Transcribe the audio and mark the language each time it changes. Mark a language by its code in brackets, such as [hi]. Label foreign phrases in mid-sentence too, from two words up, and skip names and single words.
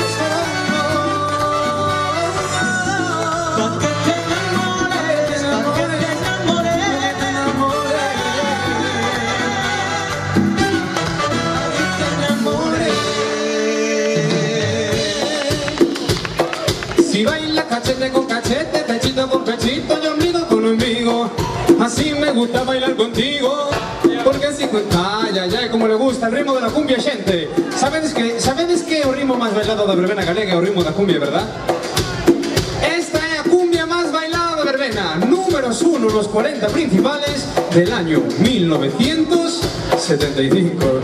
[es] Pa' que te enamores, pa' que te enamores. Si baila cachete con cachete, pechito con pechito, yo amigo con amigo. Así me gusta bailar contigo, porque así ay, ay, ay, como le gusta el ritmo de la cumbia, gente. [gl] Sabedes que é o ritmo máis bailado da verbena galega, é o ritmo da cumbia, verdad? Esta é a cumbia máis bailada da verbena, números 1 nos 40 principales [es] del año [gl] 1975.